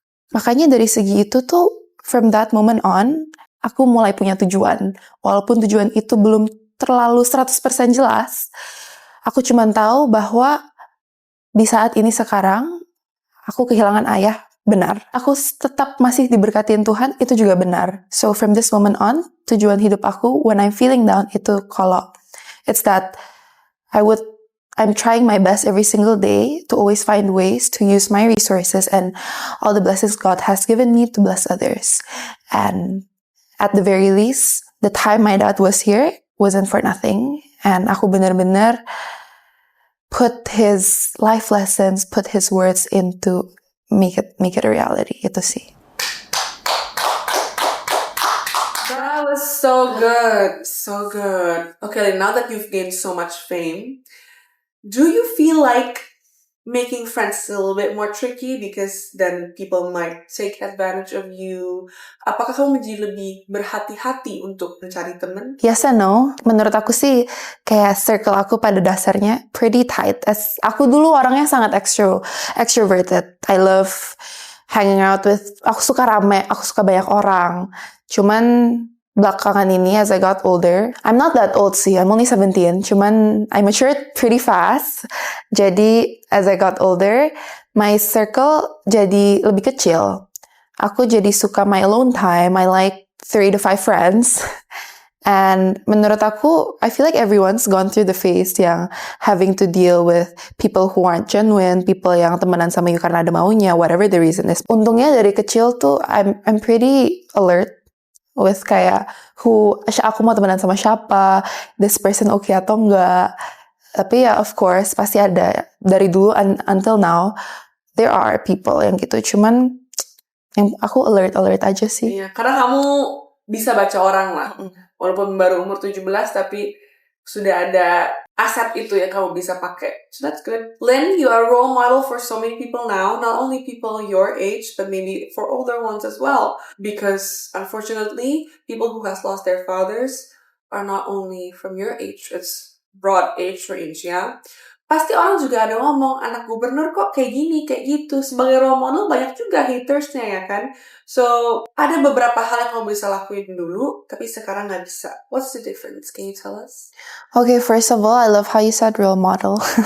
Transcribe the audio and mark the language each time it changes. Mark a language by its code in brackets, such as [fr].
[id] Makanya dari segi itu tuh, [en] from that moment on, [id] aku mulai punya tujuan. Walaupun tujuan itu belum terlalu 100% jelas, aku cuma tahu bahwa di saat ini sekarang, aku kehilangan ayah, benar. Aku tetap masih diberkatiin Tuhan, itu juga benar. [en] So from this moment on, [id] tujuan hidup aku, [en] when I'm feeling down, [id] itu kalau [en] it's that I'm trying my best every single day to always find ways to use my resources and all the blessings God has given me to bless others. And at the very least, the time my dad was here wasn't for nothing. And [id] aku benar-benar [en] put his life lessons, put his words into make it a reality. [id] Itu sih. [en] That was so good. So good. Okay, now that you've gained so much fame, do you feel like making friends a little bit more tricky because then people might take advantage of you? [id] Apakah kamu menjadi lebih berhati-hati untuk mencari teman? [en] Yes and no. [id] Menurut aku sih kayak circle aku pada dasarnya [en] pretty tight. [id] Aku dulu orangnya sangat extroverted. [en] I love hanging out with, [id] aku suka rame, aku suka banyak orang. Cuman belakangan ini [en] as I got older, I'm not that old sih, I'm only 17, cuman I matured pretty fast. [id] Jadi [en] as I got older, my circle [id] jadi lebih kecil. Aku jadi suka [en] my alone time. I like 3 to 5 friends. And [id] menurut aku, [en] I feel like everyone's gone through the phase [id] yang having [en] to deal with people who aren't genuine, people [id] yang temenan sama [en] you [id] karena ada maunya, [en] whatever the reason is. [id] Untungnya dari kecil tuh [en] I'm pretty alert [id] with kayak aku mau temenan sama siapa, [en] this person okay [id] atau enggak. Tapi ya [en] of course [id] pasti ada, dari dulu [en] until now there are people [id] yang gitu. Cuman yang aku alert aja sih. Iya, karena kamu bisa baca orang lah. Walaupun baru umur 17 tapi sudah ada aset itu yang kamu bisa pakai. [en] So that's good. Lynn, you are a role model for so many people now. Not only people your age, but maybe for older ones as well. Because unfortunately, people who has lost their fathers are not only from your age. It's broad age range, [id] ya. Pasti orang juga ada ngomong, anak gubernur kok kayak gini, kayak gitu. Sebagai role model banyak juga hatersnya ya kan. So, ada beberapa hal yang kamu bisa lakuin dulu, tapi sekarang nggak bisa. [en] What's the difference? Can you tell us? Okay, first of all, I love how you said role model.